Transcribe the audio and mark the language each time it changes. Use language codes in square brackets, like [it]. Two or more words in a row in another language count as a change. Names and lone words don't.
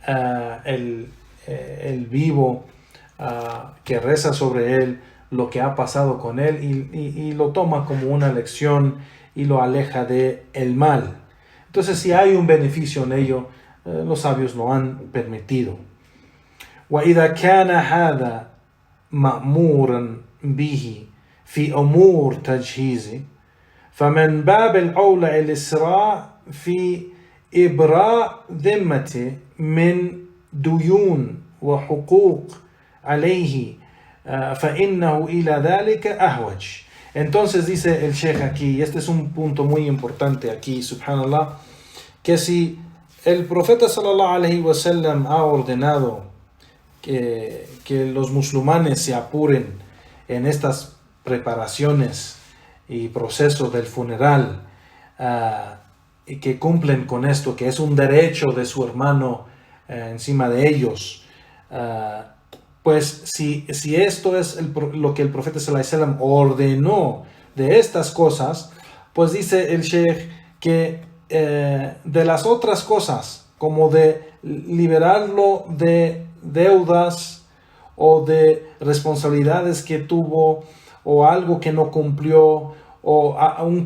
[es] el vivo que reza sobre él lo que ha pasado con él y lo toma como una lección y lo aleja de el mal. Entonces, si hay un beneficio en ello, los sabios lo han permitido. [ar] وإذا كان هذا مأمورا به في أمور تجهيزه فمن باب الأولى الإسراع في إبراء ذمته من ديون وحقوق عليه فإنه إلى ذلك أهوج. [es] Entonces dice el Sheikh aquí, y este es un punto muy importante aquí, subhanallah, que si el profeta [ar] صلى الله عليه وسلم [es] ha ordenado que los musulmanes se apuren en estas preparaciones y procesos del funeral, y que cumplen con esto, que es un derecho de su hermano encima de ellos, pues si esto es lo que el profeta [ar] صلى الله عليه وسلم [es] ordenó de estas cosas, pues dice el Sheikh que de las otras cosas, como de liberarlo de deudas o de responsabilidades que tuvo, o algo que no cumplió, o un